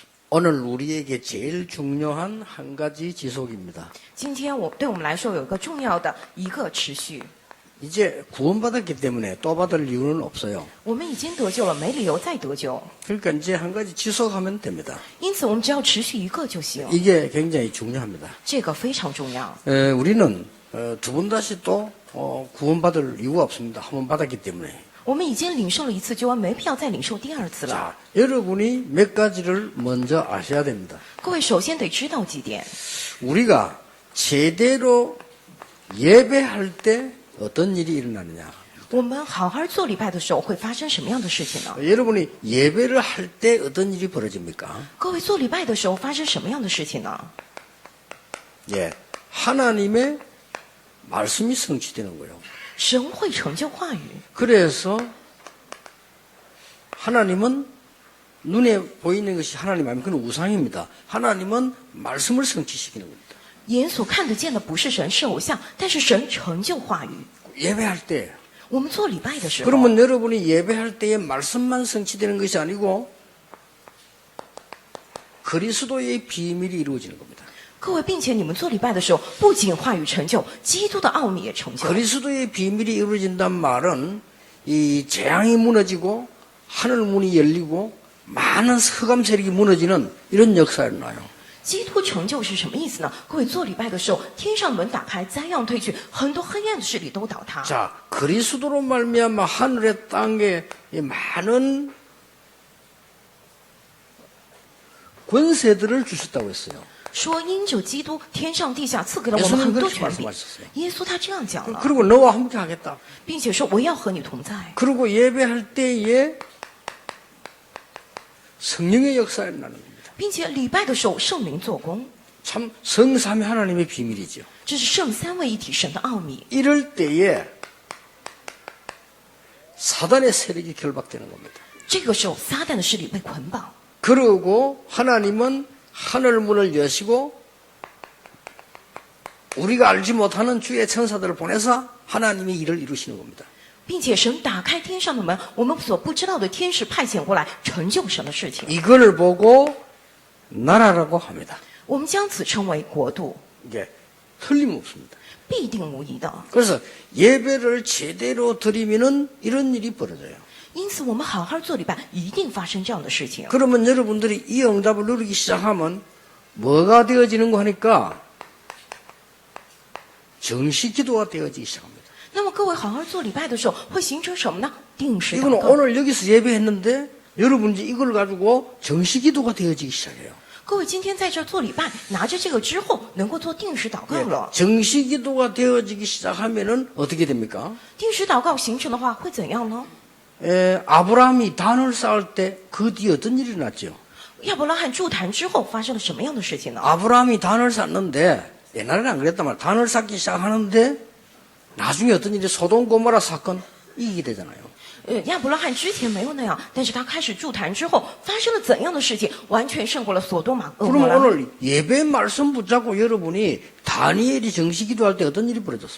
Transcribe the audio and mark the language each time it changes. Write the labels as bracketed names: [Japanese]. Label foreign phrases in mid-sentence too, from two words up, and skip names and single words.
[Korean] 오늘 우리에게 제일 중요한 한 가지 지속입니다. [Chinese] 今天对我们来说有一个重要的一个持续， [Korean] 이제 구원받았기 때문에 또 받을 이유는 없어요. [Chinese] 我们已经得救了，没理由再得救。 [Korean] 그러니까 이제 한 가지 지속하면 됩니다. [Chinese] 因此，我们只要持续一个就行， [Korean] 이게 굉장히 중요합니다. [Chinese] 这个非常重要。 [Korean] 우리는 두 번 다시 또 구원받을 이유가 없습니다. 한 번 받았기 때문에. [Chinese] 我们已经领受了一次救恩，没必要再领受第二次了。 [Korean] 자, 여러분이 몇 가지를 먼저 아셔야 됩니다. [Chinese] 各位首先得知道几点： [Korean] 우리가 제대로 예배할 때 어떤 일이 일어나느냐. [Chinese] 我们好好做礼拜的时候会发生什么样的事情呢？ [Korean] 여러분이 예배를 할 때 어떤 일이 벌어집니까? [Chinese] 各位做礼拜的时候发生什么样的事情呢？ [Korean] 예, 하나님의 말씀이 성취되는 거예요. [Chinese] 神会成就话语。 [Korean] 그래서 하나님은 눈에 보이는 것이 하나님 아니면 그건 우상입니다. 하나님은 말씀을 성취시키는 겁니다. [Chinese] 眼所看得见的不是神，是偶像，但是神成就话语。 [Korean] 예배할 때 [Chinese] 我们做礼拜的时候， [Korean] 그러면 여러분이 예배할 때에 말씀만 성취되는 것이 아니고 그리스도의 비밀이 이루어지는 겁니다. [Chinese] 各位，并且你们做礼拜的时候，不仅话语成就，基督的奥秘也成就。 [Korean] 그리스도의 비밀이 이루어진다는 말은 이 재앙이 무너지고 하늘 문이 열리고 많은 흑암 세력이 무너지는 이런 역사가 일어나요. [Chinese] 基督成就是什么意思呢？各位做礼拜的时候，天上门打开，灾殃退去，很多黑暗的势力都倒塌。 [Korean] 자, 그리스도로 말미암아 하늘의 땅에 이 많은 권세들을 주셨다고 했어요. [Chinese] 说因着基督，天上地下赐给了我们 [Korean] 예수님은 [Chinese] 很多 [Korean] 그렇게 [Chinese] 权柄。 [Korean] 말씀하셨어요. [Chinese] 耶稣他这样讲了， [Korean] 그리고 너와 함께 하겠다. [Chinese] 并且说我要和你同在。 [Korean] 그리고 예배할 때에 성령의 역사가 일어나는 겁니다. [Chinese] 并且礼拜的时候，圣灵做工， [Korean] 참 성삼위 하나님의 비밀이죠. [Chinese] 这是圣三位一体神的奥秘。 [Korean] 이럴 때에 사단의 세력이 결박되는 겁니다. [Chinese] 这个时候，撒旦的势力被捆绑， [Korean] 그러고 하나님은 하늘 문을 여시고 우리가 알지 못하는 주의 천사들을 보내서 하나님의 일을 이루시는 겁니다. [Chinese] 并且神打开天上的门，我们所不知道的天使派遣过来，成就神的事情。 [Korean] 이걸 보고 나라라고 합니다. [Chinese] 我们将此称为国度， [Korean] 이게 틀림없습니다. [Chinese] 必定无疑的。 [Korean] 그래서 예배를 제대로 드리면은 이런 일이 벌어져요. [Chinese] 因此，我们好好做礼拜，一定发生这样的事情。 [Korean] 그러면 여러분들이 이 응답을 누리기 시작하면 뭐가 되어지는 거 하니까 정식 기도가 되어지기 시작합니다. [Chinese] 那么，各位好好做礼拜的时候，会形成什么呢？定时 [Korean] 이거는 [Chinese] 祷告。 [Korean] 오늘 여기서 예배했는데 여러분이 이걸 가지고 정식 기도가 되어지기 시작해요. [Chinese] 各位今天在这儿做礼拜，拿着这个之后，能够做定时祷告了。 [Korean] 정식 기도가 되어지기 시작하면은 어떻게 됩니까? [Chinese] 定时祷告形成的话，会怎样呢？ [Korean] 아브라함이 단을 쌓을 때 그 뒤에 어떤 일이 났죠? [Chinese] 亚伯拉罕筑坛之后发生了什么样的事情呢？ [Korean] 아브라함이 단을 쌓는데 옛날에는 안 그랬단 말이에요. 단을 쌓기 시작하는데 나중에 어떤 일이 소돔 고모라 사건 이기게 되잖아요. [Chinese] 亚伯拉罕之前没有那样，但是他开始筑坛之后，发生了怎样的事情？完全胜过了索多玛、俄摩 [Korean] 그럼 [Chinese] 拉。 [Korean] 오늘 예배 말씀 붙잡고 여러분이 다니엘이 정식 기도할 때 어떤 일이 벌어졌습니까?